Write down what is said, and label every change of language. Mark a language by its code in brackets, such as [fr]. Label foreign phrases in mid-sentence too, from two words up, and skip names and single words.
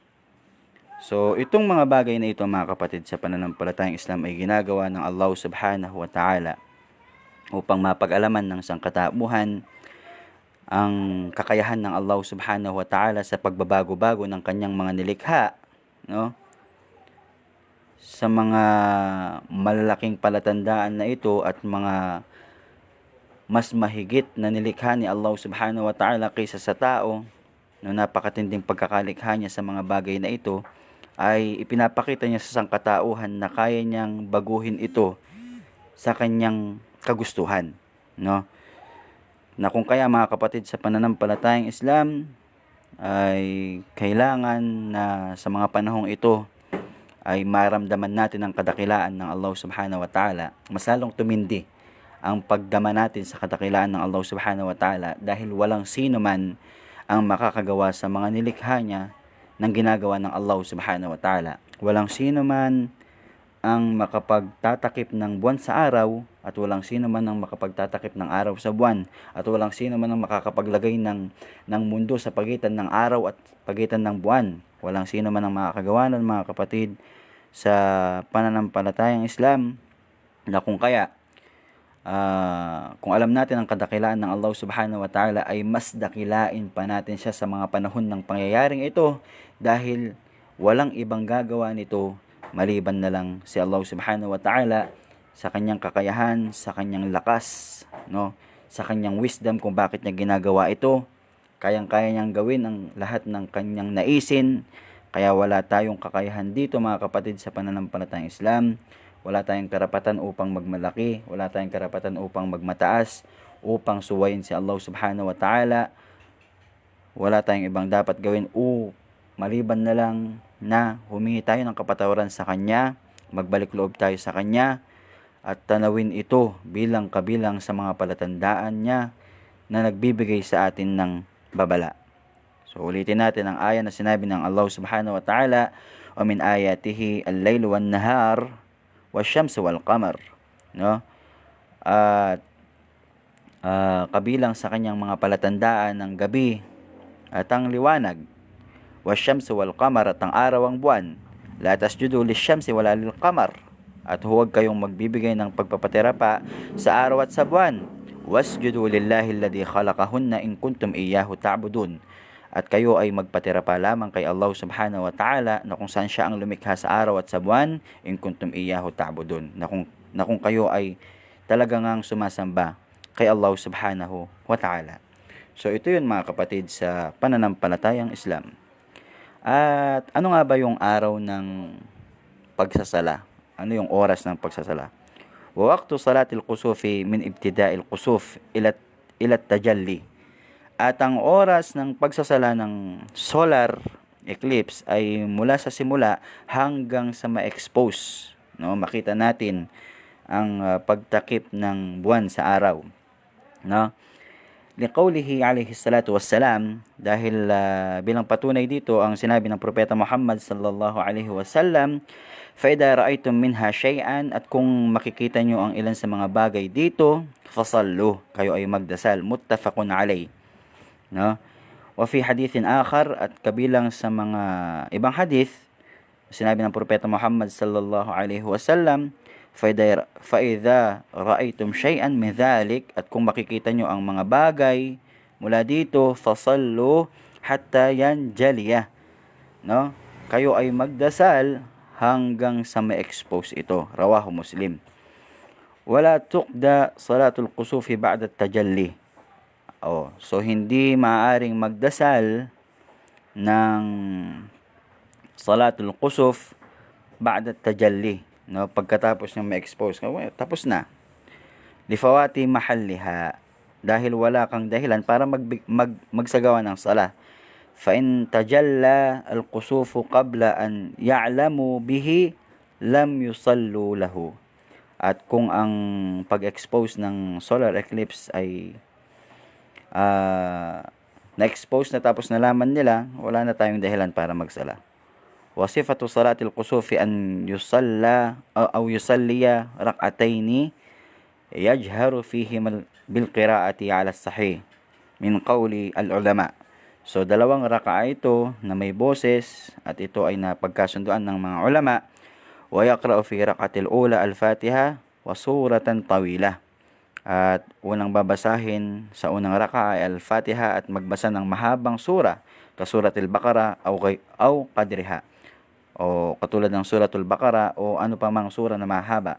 [tl] So, itong mga bagay na ito, mga kapatid, sa pananampalatayang Islam ay ginagawa ng Allah [ar] سبحانه وتعالى [tl] upang mapag-alaman ng sangkatauhan ang kakayahan ng Allah [ar] سبحانه وتعالى [tl] sa pagbabago-bago ng kanyang mga nilikha, no? Sa mga malalaking palatandaan na ito at mga mas mahigit na nilikha ni Allah [ar] سبحانه وتعالى [tl] kaysa sa tao, no, napakatinding pagkakalikha niya sa mga bagay na ito, ay ipinapakita niya sa sangkatauhan na kaya niyang baguhin ito sa kanyang kagustuhan, no? Na kung kaya mga kapatid sa pananampalatayang Islam ay kailangan na sa mga panahong ito ay maramdaman natin ang kadakilaan ng Allah [ar] سبحانه وتعالى. [tl] Mas lalong tumindi ang pagdama natin sa kadakilaan ng Allah [ar] سبحانه وتعالى [tl] dahil walang sino man ang makakagawa sa mga nilikha niya ng ginagawa ng Allah [ar] سبحانه وتعالى. [tl] Walang sino man ang makapagtatakip ng buwan sa araw at walang sino man ang makapagtatakip ng araw sa buwan at walang sino man ang makakapaglagay ng mundo sa pagitan ng araw at pagitan ng buwan. Walang sino man ang makakagawa ng mga kapatid sa pananampalatayang Islam na kung kaya kung alam natin ang kadakilaan ng Allah [ar] سبحانه وتعالى [tl] ay mas dakilain pa natin siya sa mga panahon ng pangyayaring ito dahil walang ibang gagawa nito maliban na lang si Allah [ar] سبحانه وتعالى [tl] sa kanyang kakayahan, sa kanyang lakas, no? Sa kanyang wisdom kung bakit niya ginagawa ito. Kayang-kaya niyang gawin ang lahat ng kanyang naisin. Kaya wala tayong kakayahan dito mga kapatid sa pananampalatayang Islam. Wala tayong karapatan upang magmalaki, wala tayong karapatan upang magmataas, upang suwayin si Allah [ar] سبحانه وتعالى. [tl] Wala tayong ibang dapat gawin maliban na lang na humingi tayo ng kapatawaran sa Kanya, magbalik loob tayo sa Kanya, at tanawin ito bilang kabilang sa mga palatandaan niya na nagbibigay sa atin ng babala. So ulitin natin ang aya na sinabi ng Allah [ar] سبحانه وتعالى, "ومن آياته الليل والنهار والشمس والقمر." [tl] No? At kabilang sa kanyang mga palatandaan ng gabi at ang liwanag, [ar] والشمس والقمر [tl] at ang araw ang buwan, [ar] لا تسجدوا للشمس ولا للقمر, [tl] at huwag kayong magbibigay ng pagpapatira pa sa araw at sa buwan, [ar] واسجدوا لله الذي خلقهن إن كنتم إياه تعبدون, [tl] at kayo ay magpatira pa lamang kay Allah [ar] سبحانه وتعالى [tl] na kung saan siya ang lumikha sa araw at sa buwan, [ar] إن كنتم إياه تعبدون, [tl] na kung kayo ay talagang sumasamba kay Allah [ar] سبحانه وتعالى. [tl] So ito yun mga kapatid sa pananampalatayang Islam. At ano nga ba yung araw ng pagsasala? Ano yung oras ng pagsasala? [ar] ووقت صلاة الكسوف من ابتداء الكسوف إلى التجلي. [tl] At ang oras ng pagsasala ng [en] solar eclipse [tl] ay mula sa simula hanggang sa ma-expose, no? Makita natin ang pagtakip ng buwan sa araw, no? [ar] لقوله عليه الصلاة والسلام, [tl] dahil bilang patunay dito ang sinabi ng propeta Muhammad [ar] صلى الله عليه وسلم, "فإذا رأيتم منها شيئا," [tl] at kung makikita nyo ang ilan sa mga bagay dito, "fasallu," kayo ay magdasal. [ar] متفق عليه, no? وفي حديث آخر, [tl] at kabilang sa mga ibang hadith, sinabi ng propeta Muhammad [ar] صلى الله عليه وسلم, "فإذا رأيتم شيئا من ذلك," [tl] at kung makikita nyo ang mga bagay mula dito, [ar] فصلوا حتى ينجلي, [tl] no? Kayo ay magdasal hanggang sa ma-expose ito. [ar] رواه مسلم. ولا تقضى صلاة الكسوف بعد التجلي. [tl] So hindi maaring magdasal ng [ar] صلاة الكسوف بعد التجلي, [tl] no? Pagkatapos niyang ma-expose, tapos na. [ar] لفوات محلها, [tl] dahil wala kang dahilan para magsagawa ng sala. [ar] فإن تجلى الكسوف قبل أن يعلم به لم يصل له. [tl] At kung ang pag-expose ng [en] solar eclipse [tl] ay na-expose na tapos nalaman nila, wala na tayong dahilan para magsala. [ar] وصفة صلاة الكسوف أن يصلى أو يصلي ركعتين يجهر فيهم بالقراءة على الصحيح من قول العلماء. [tl] So dalawang raka'a ito na may boses, at ito ay napagkasunduan ng mga ulama. [ar] ويقرأ في الركعة الأولى الفاتحة وسورة طويلة. [tl] At unang babasahin sa unang raka'a ay al-Fatiha at magbasa ng mahabang sura, [ar] كسورة البقرة أو قدرها, [tl] o katulad ng [ar] سورة البقرة [tl] o ano pa mang sura na mahaba.